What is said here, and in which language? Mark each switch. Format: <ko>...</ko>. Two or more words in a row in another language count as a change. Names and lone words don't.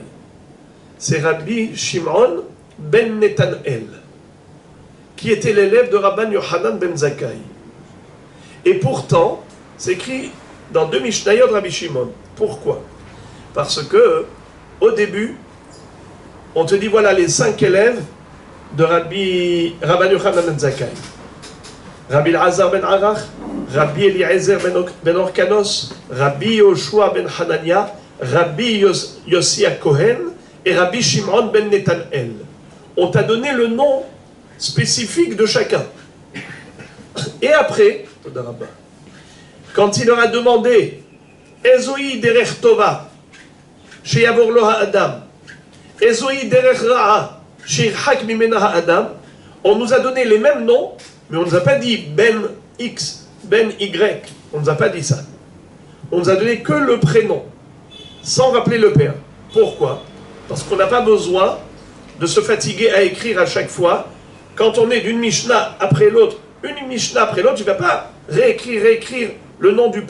<fr>C'est Rabbi Shimon ben Netanel, qui était l'élève de Rabban Yochanan ben Zakkai. Et pourtant, c'est écrit dans 2 Mishnayot de Rabbi Shimon. Pourquoi? Parce que, au début, on te dit, voilà les 5 élèves de Rabban Yochanan ben Zakkai. Rabbi Elazar ben Arach, Rabbi Eliezer ben Orkanos, Rabbi Yoshua ben Hanania, Rabbi Yossi HaKohen et Rabbi Shimon ben Netanel. On t'a donné le nom spécifique de chacun. Et après, quand il leur a demandé</fr> <he>איזוהי דרך טובה שיבור לו האדם איזוהי דרך רעה שירחק ממנה האדם,</he> <fr>on nous a donné les mêmes noms, mais on ne nous a pas dit Ben X, Ben Y, on ne nous a pas dit ça. On nous a donné que le prénom, sans rappeler le père. Pourquoi? Parce qu'on n'a pas besoin de se fatiguer à écrire à chaque fois. Quand on est d'une Mishnah après l'autre, une Mishnah après l'autre, tu ne vas pas réécrire le nom du père.</fr>